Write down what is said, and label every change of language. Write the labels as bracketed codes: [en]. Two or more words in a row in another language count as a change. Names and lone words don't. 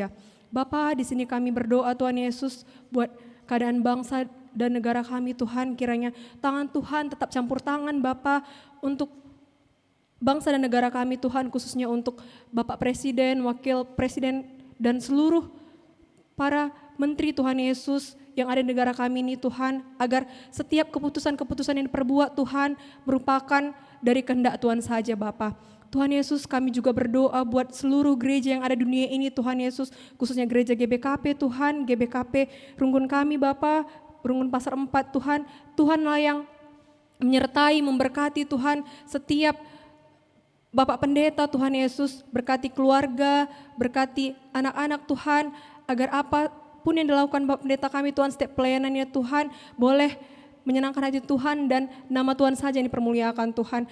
[id] Bapa, di sini kami berdoa Tuhan Yesus buat keadaan bangsa dan negara kami Tuhan, kiranya tangan Tuhan tetap campur tangan Bapa untuk bangsa dan negara kami Tuhan, khususnya untuk Bapak Presiden, Wakil Presiden, dan seluruh para menteri Tuhan Yesus yang ada di negara kami ini Tuhan, agar setiap keputusan-keputusan yang diperbuat Tuhan merupakan dari kehendak Tuhan saja Bapa. Tuhan Yesus, kami juga berdoa buat seluruh gereja yang ada di dunia ini Tuhan Yesus, khususnya gereja GBKP Tuhan, GBKP Runggun kami Bapa, Runggun Pasar 4 Tuhan, Tuhanlah yang menyertai, memberkati Tuhan setiap Bapak Pendeta Tuhan Yesus, berkati keluarga, berkati anak-anak Tuhan, agar apapun yang dilakukan Bapak Pendeta kami Tuhan, setiap pelayanannya Tuhan, boleh menyenangkan hati Tuhan dan nama Tuhan saja yang dipermuliakan Tuhan.